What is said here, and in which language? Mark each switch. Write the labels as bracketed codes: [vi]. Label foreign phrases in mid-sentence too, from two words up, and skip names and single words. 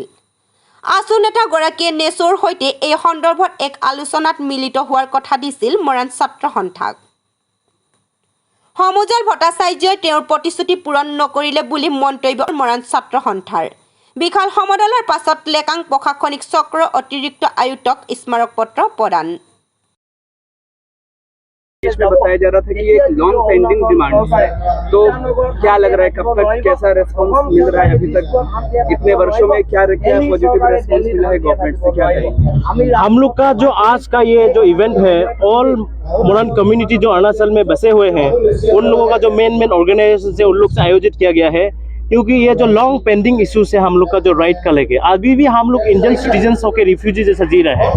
[as] আছু নেতাগৰাকীয়ে নেচোৰ সৈতে এই সন্দৰ্ভত এক আলোচনাত মিলিত হোৱাৰ কথা দিছিল মৰাণ ছাত্ৰ সন্থাক। সমুজল ভট্টাচাৰ্যই তেওঁৰ প্ৰতিশ্ৰুতি পূৰণ নকৰিলে বুলি মন্তব্য মৰাণ ছাত্ৰ সন্থাৰ। বিশাল সমদলৰ পাছত লেকাং প্ৰশাসনিক চক্ৰ অতিৰিক্ত আয়ুক্তক স্মাৰক পত্ৰ প্ৰদান। [hi] इसमें बताया जा रहा था कि एक [en] long pending demand [hi] है, तो क्या लग रहा है कब तक कैसा रेस्पॉन्स मिल रहा है? अभी तक इतने वर्षों में क्या [en] positive response [hi] मिला है गवर्नमेंट से? क्या करें हम लोग का जो आज का ये जो इवेंट है, [en] all Moran community [hi] जो अरुणाचल में बसे हुए हैं उन लोगों का जो [en] main organisation [hi] से उन लोग से आयोजित किया गया है, क्योंकि ये जो [en] long pending issues [hi] है हम लोग का जो राइट का लेके अभी भी हम लोग [en] Indian citizens [hi] होकर रिफ्यूजी जैसा जी रहे हैं।